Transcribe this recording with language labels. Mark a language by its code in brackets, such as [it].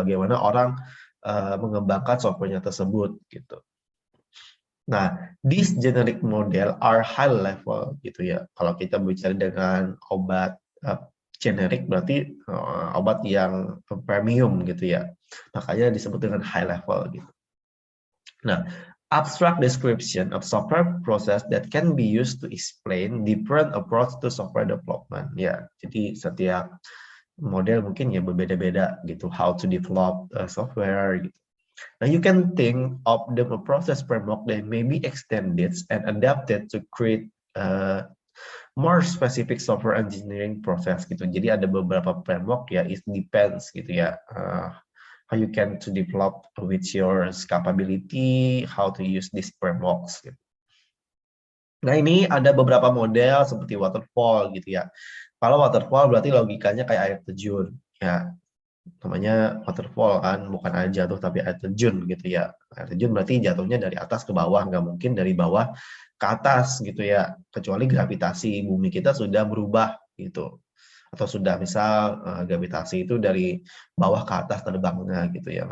[id] Bagaimana orang mengembangkan softwarenya tersebut gitu. [en] Nah, these generic model are high level gitu ya. [id] Kalau kita bicara dengan obat generik berarti obat yang premium gitu ya. Makanya disebut dengan high level gitu. [en] Nah, abstract description of software process that can be used to explain different approach to software development. [id] Ya, jadi setiap model mungkin ya berbeda-beda gitu, [en] how to develop software [id] gitu. [en] Now you can think of the process framework that may be extended and adapted to create more specific software engineering process gitu. [id] Jadi ada beberapa framework ya, [en] it depends gitu ya. How you can to develop with your capability, how to use these frameworks gitu. [id] Nah, ini ada beberapa model seperti waterfall gitu ya. Kalau waterfall berarti logikanya kayak air terjun ya. Namanya waterfall kan, bukan air jatuh tapi air terjun gitu ya. Air terjun berarti jatuhnya dari atas ke bawah, nggak mungkin dari bawah ke atas gitu ya, kecuali gravitasi bumi kita sudah berubah gitu, atau sudah misal gravitasi itu dari bawah ke atas terbangnya gitu ya.